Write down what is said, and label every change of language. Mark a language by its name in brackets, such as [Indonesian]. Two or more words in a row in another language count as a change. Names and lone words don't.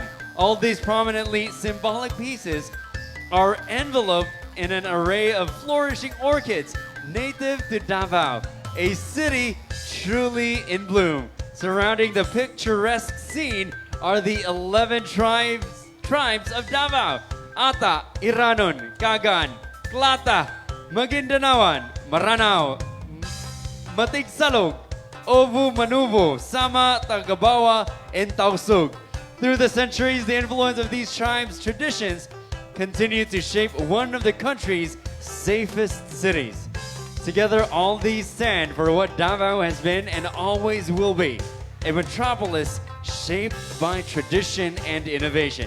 [English] All these prominently symbolic pieces are enveloped in an array of flourishing orchids native to Davao, a city truly in bloom. Surrounding the picturesque scene are the 11 tribes of Davao: Ata, Iranon, Kagan, Klata, Magindanawan, Maranao, Matigsalog, Ovu, Manuvo, Sama, Tagabawa, and Tausug. Through the centuries, the influence of these tribes' traditions continue to shape one of the country's safest cities. Together, all these stand for what Davao has been and always will be, a metropolis shaped by tradition and innovation.